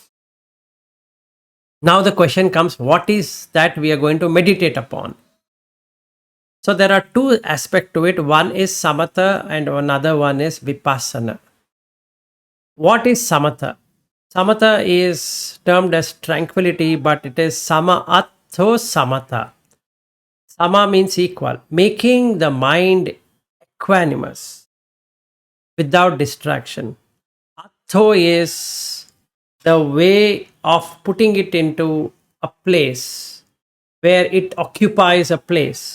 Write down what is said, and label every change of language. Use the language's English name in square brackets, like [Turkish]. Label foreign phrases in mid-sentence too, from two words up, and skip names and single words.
[English] Now the question comes, what is that we are going to meditate upon? So there are two aspects to it. One is samatha and another one is vipassana. What is samatha? Samatha is termed as tranquility, but it is [Pali] sama atho samatha. [English] Sama means equal, making the mind equanimous without distraction. Atho is the way of putting it into a place where it occupies a place.